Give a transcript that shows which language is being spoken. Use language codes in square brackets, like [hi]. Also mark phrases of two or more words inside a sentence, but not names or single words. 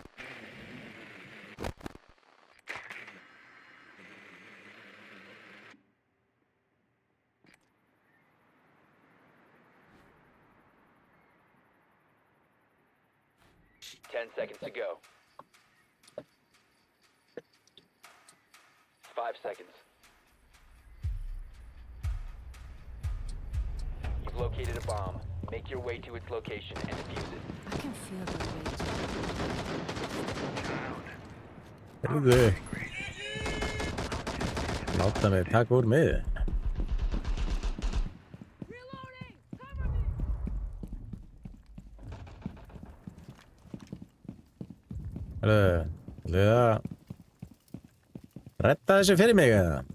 [en] Ten seconds to go. 5 seconds. You've located a bomb. Make your way to its location and defuse it. I can feel the rage. [is] Herðu. Láta mig taka úr mig. Herðu, ætlaðu að redda þessu fyrir mig eða?